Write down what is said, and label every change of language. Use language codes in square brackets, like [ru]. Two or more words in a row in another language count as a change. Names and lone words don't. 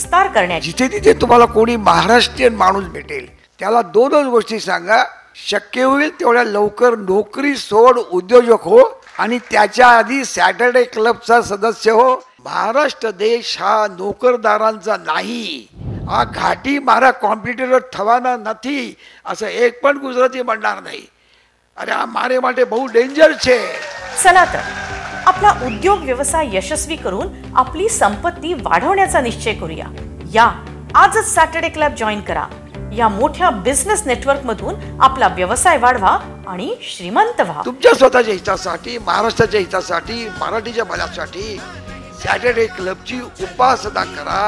[mr] जिथे तिथे तुम्हाला कोणी महाराष्ट्रीयन माणूस भेटेल त्याला दोनच गोष्टी सांगा, शक्य होईल तेवढ्या लवकर नोकरी सोड, उद्योजक हो आणि त्याच्या आधी सॅटर्डे क्लबचा सदस्य हो. महाराष्ट्र देश हा नोकरदारांचा नाही, [gu] આ ઘાટી મારા કોમ્પ્યુટર થવાના નથી [mr] असं एक पण गुजराती म्हणणार नाही. [gu] અરે હા મારે માટે બહુ डेंजर છે. [mr] चला तर आपला उद्योग व्यवसाय यशस्वी करून आपली संपत्ती वाढवण्याचा निश्चय करूया. या आजच सॅटर्डे क्लब जॉईन करा. या मोठ्या बिझनेस नेटवर्क मधून आपला व्यवसाय वाढवा आणि श्रीमंत व्हा. तुमच्या स्वतःच्या हितासाठी, महाराष्ट्राच्या हितासाठी, मराठीच्या भल्यासाठी सॅटर्डे क्लबची उपासना करा.